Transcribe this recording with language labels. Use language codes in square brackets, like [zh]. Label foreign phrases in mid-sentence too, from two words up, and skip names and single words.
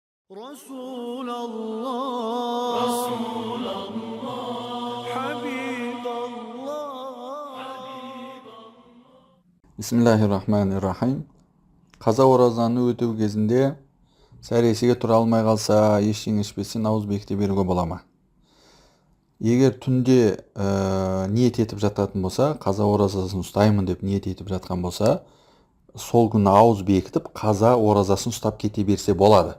[ar] رسول الله رسول الله حبيب الله بسم الله الرحمن الرحيم. [kk] Qaza оразаны өтеу кезінде сәресіге тұра алмай қалса, ештеңе ішпестен ауыз бекіте беруге бола ма? Егер түнде ниет етіп жататын болса, қаза оразасын ұстаймын деп ниет етіп жатқан болса, сол күні ауыз бекітіп, қаза оразасын ұстап кете берсе болады.